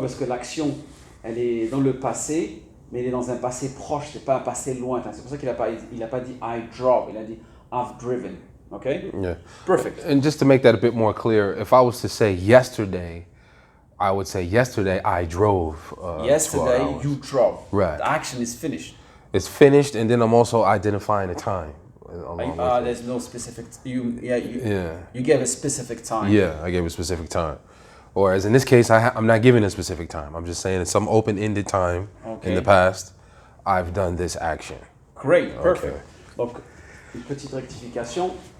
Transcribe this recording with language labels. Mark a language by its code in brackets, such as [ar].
[fr] Parce que l'action, elle est dans le passé, mais elle est dans un passé proche, c'est pas un passé lointain. C'est pour ça qu'il n'a pas dit [en] I drove, [fr] il a dit [en] I've driven. Okay? Yeah. Perfect. And just to make that a bit more clear, if I was to say yesterday, I would say yesterday I drove. Yesterday you drove. Right. The action is finished. It's finished, and then I'm also identifying a time. There's no specific. You gave a specific time. Yeah, I gave a specific time. Whereas in this case, I'm not giving a specific time. I'm just saying it's some open-ended time in the past. I've done this action. Great, perfect. [fr] Donc, une petite rectification.